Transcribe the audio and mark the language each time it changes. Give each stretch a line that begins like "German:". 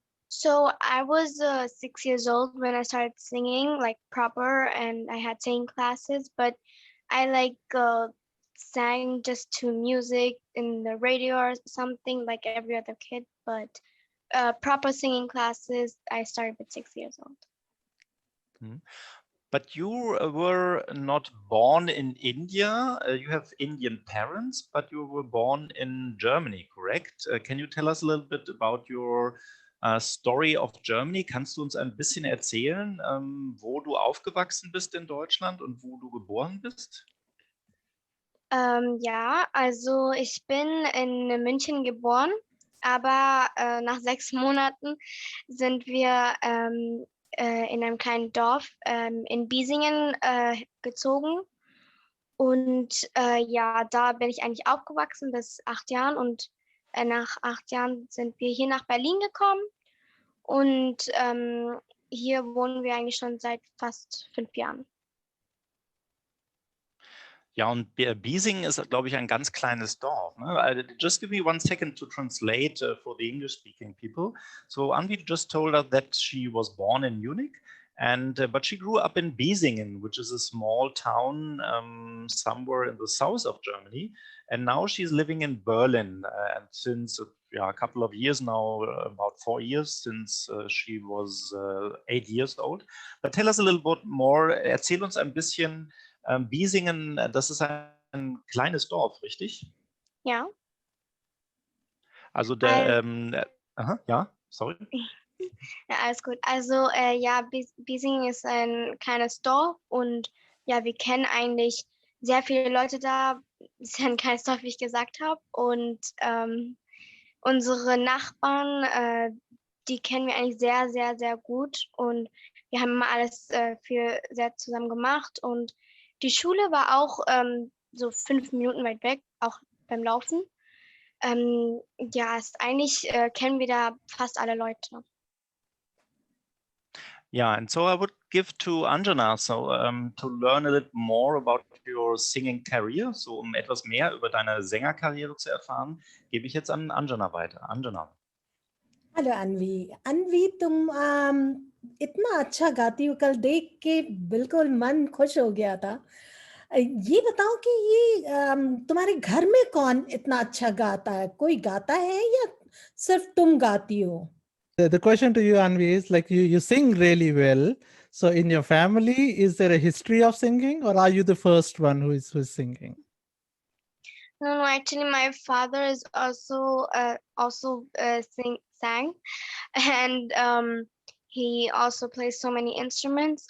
English: So I was 6 years old when I started singing like proper, and I had singing classes, but I sang just to music in the radio or something like every other kid, but proper singing classes I started at 6 years old. But you were not born in India. You have Indian parents, but you were born in Germany, correct? Can you tell us a little bit about your story of Germany?
German: Kannst du uns ein bisschen erzählen, wo du aufgewachsen bist in Deutschland und wo du geboren bist? Ja, also ich bin in München geboren, aber nach 6 Monaten sind wir in einem kleinen Dorf in Biesingen gezogen. Und ja, da bin ich eigentlich aufgewachsen bis 8 Jahren. Und nach 8 Jahren sind wir hier nach Berlin gekommen. Und hier wohnen wir eigentlich schon seit fast 5 Jahren. Ja, und Biesingen ist, glaube ich, ein ganz kleines Dorf. Ne?
English: Just give me 1 second to translate for the English-speaking people. So Aanvi just told us that she was born in Munich, but she grew up in Biesingen, which is a small town somewhere in the south of Germany. And now she's living in Berlin. And since a couple of years now, about 4 years since she was 8 years old. But tell us a little bit more.
German: Erzähl uns ein bisschen. Biesingen, das ist ein kleines Dorf, richtig? Ja. Also ja, sorry. Ja, alles gut. Also ja, Biesingen ist ein kleines Dorf und ja, wir kennen eigentlich sehr viele Leute da. Es ist ja ein kleines Dorf, wie ich gesagt habe. Und unsere Nachbarn, die kennen wir eigentlich sehr, sehr, sehr gut. Und wir haben immer alles sehr zusammen gemacht. Und die Schule war auch so 5 Minuten weit weg, auch beim Laufen. Ja, eigentlich kennen wir da fast alle Leute.
English: Yeah, and so I would give to Anjana, so to learn a little more about your singing career,
German: so etwas mehr über deine Sängerkarriere zu erfahren, gebe ich jetzt an Anjana weiter.
English: Anjana.
Hindi: Hello अनवी अनवी तुम इतना अच्छा गाती हो कल देख के बिल्कुल मन खुश हो गया था ये बताओ कि ये तुम्हारे घर में कौन इतना अच्छा गाता है कोई गाता है या सिर्फ तुम गाती हो
English: The question to you, Aanvi, is like you sing really well. So in your family, is there a history of singing, or are you the first one who is singing? No, actually, my father is also sang, and he also plays so many instruments.